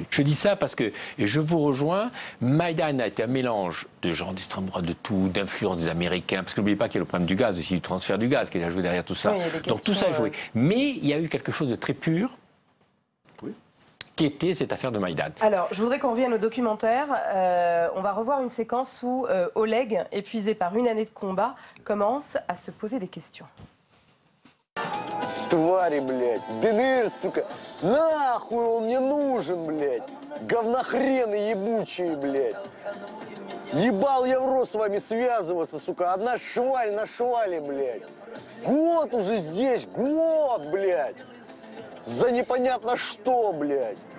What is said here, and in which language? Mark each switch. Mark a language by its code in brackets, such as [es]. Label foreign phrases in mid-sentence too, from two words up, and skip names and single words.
[fr] Je dis ça parce que, et je vous rejoins, Maïdan a été un mélange de gens d'extrême droite, de tout, d'influence des Américains, parce que n'oubliez pas qu'il y a le problème du gaz aussi, du transfert du gaz qui a joué derrière tout ça. Donc tout ça a joué. Mais il y a eu quelque chose de très pur, qui était cette affaire de Maïdan. Alors, je voudrais qu'on revienne au documentaire. On va revoir une séquence où Oleg, épuisé par une année de combat, commence à se poser des questions. [ru] Твари, блядь, ДНР, сука, нахуй он мне нужен, блядь, говнохрены ебучие, блядь. Ебал я в рот с вами связываться, сука, одна шваль на швале, блядь. Год уже здесь, год, блядь, за непонятно что, блядь.